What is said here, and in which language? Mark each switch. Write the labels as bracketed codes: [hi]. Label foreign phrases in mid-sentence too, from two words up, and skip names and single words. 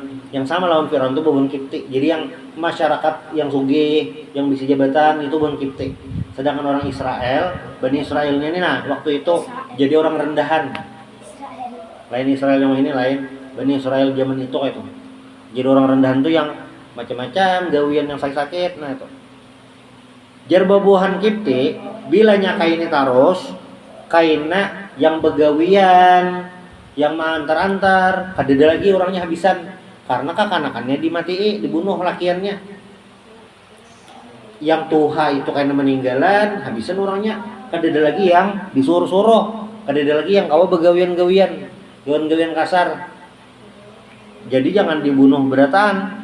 [id] Yang sama lawan Firaun itu bukan Kipti. Jadi yang masyarakat yang sugih, yang bisa jabatan itu bukan Kipti. Sedangkan orang Israel, Bani Israelnya ini nah waktu itu jadi orang rendahan. Israel. Lain Israel yang ini lain. Bani Israel zaman itu kayak itu. Jadi orang rendahan tuh yang macam-macam gawian yang sakit-sakit. Nah itu. [bjn] Jar babuhan Kipti bilanya kainnya taros kaina yang begawian yang antar-antar kadeda lagi orangnya habisan karena kakanakannya dimatiin dibunuh lakiannya yang tuha itu kaina meninggalan habisan orangnya kadeda lagi yang disuruh-suruh kadeda lagi yang kawa begawian-gawian kasar jadi jangan dibunuh beratan.